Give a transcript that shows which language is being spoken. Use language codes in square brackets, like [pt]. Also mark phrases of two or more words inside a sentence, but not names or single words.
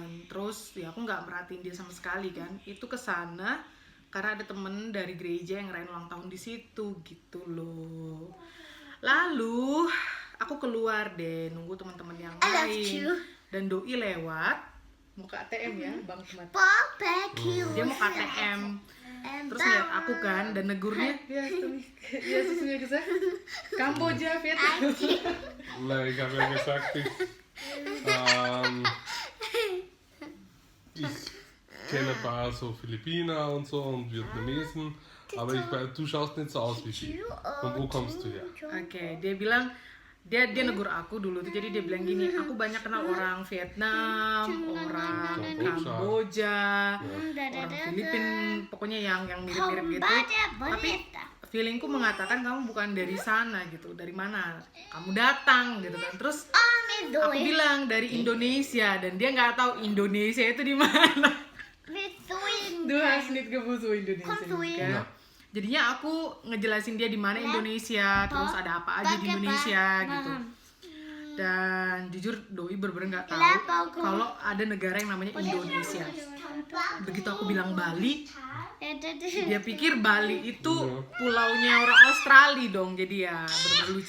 [id] Terus ya aku nggak merhatiin dia sama sekali kan. Itu kesana karena ada temen dari gereja yang ngerayain ulang tahun di situ gitu loh. Lalu aku keluar deh nunggu teman-teman yang lain. Dan doi lewat mau ke ATM ya, Bang Ahmad. Dia mau ke ATM. Terus lihat aku kan dan negurnya ya sesungguhnya gesagt Kamboja, Vietnam. [de] Nee, ich habe ja gesagt, ich kenne ein paar so Philippiner und so und Vietnamesen, aber du schaust nicht so aus wie sie. Von wo kommst du her? [id] Oke, dia bilang dia negur aku dulu tuh, jadi dia bilang gini, aku banyak kenal orang Vietnam, orang Kamboja, orang Filipina, pokoknya yang mirip-mirip gitu. Tapi feelingku mengatakan kamu bukan dari sana gitu, dari mana kamu datang gitu kan. Terus aku bilang dari Indonesia dan dia nggak tahu Indonesia itu di mana. [de] Du hast nicht gewusst wo Indonesia kan? [id] Jadinya aku ngejelasin dia di mana Indonesia, terus ada apa aja di Indonesia gitu. Dan jujur doi bener-bener nggak tahu kalau ada negara yang namanya Indonesia. Begitu aku bilang Bali, dia pikir Bali itu pulaunya orang Australia dong, jadi ya bener-bener lucu.